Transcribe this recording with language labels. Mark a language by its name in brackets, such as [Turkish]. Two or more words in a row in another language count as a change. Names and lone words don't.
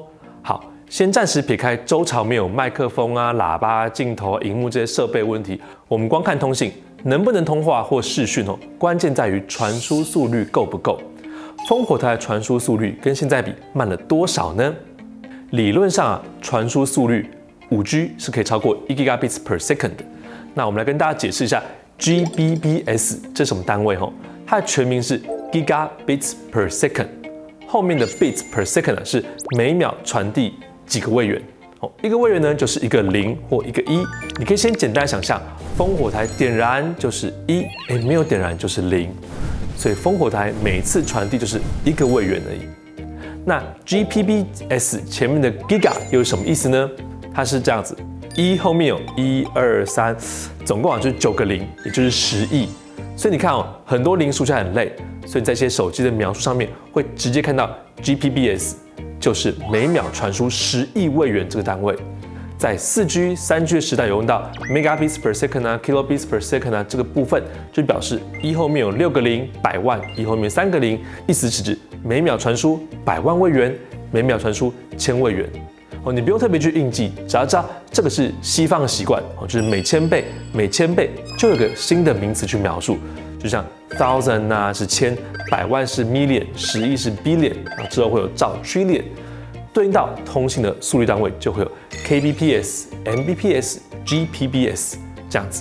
[Chinese] 好，先暂时撇开周朝没有麦克风喇叭、镜头、荧幕这些设备问题，我们光看通信能不能通话或视讯关键在于传输速率够不够。烽火台的传输速率跟现在比慢了多少呢？理论上传输速率5G 是可以超过1 [English] Gigabits per second [Chinese] 的。那我们来跟大家解释一下 Gbps 这是什么单位它的全名是 [English] Gigabits per second， [Chinese] 后面的 [English] bits per second [Chinese] 是每秒传递几个位元。一个位元呢就是一个0或一个1，你可以先简单想象，烽火台点燃就是1，没有点燃就是0，所以烽火台每次传递就是1个位元而已。那 Gbps 前面的 Giga 又是什么意思呢？它是这样子，1后面有1、2、3，总共就是9个0，也就是10亿。所以你看很多零数起来很累，所以在一些手机的描述上面会直接看到 Gbps， 就是每秒传输10亿位元这个单位。在4G、3G 的时代有用到 [English] megabits per second、 kilobits per second [Chinese] 这个部分，就表示1后面有6个0，百万；1后面3个0，意思是指每秒传输100万位元，每秒传输1000位元。你不用特别去印记，只要知道这个是西方的习惯，就是每千倍就有个新的名词去描述，就像 thousand 是千，百万是 million， 10亿是 billion， 之后会有兆 trillion， 对应到通信的速率单位就会有 kbps、mbps、gbps 这样子。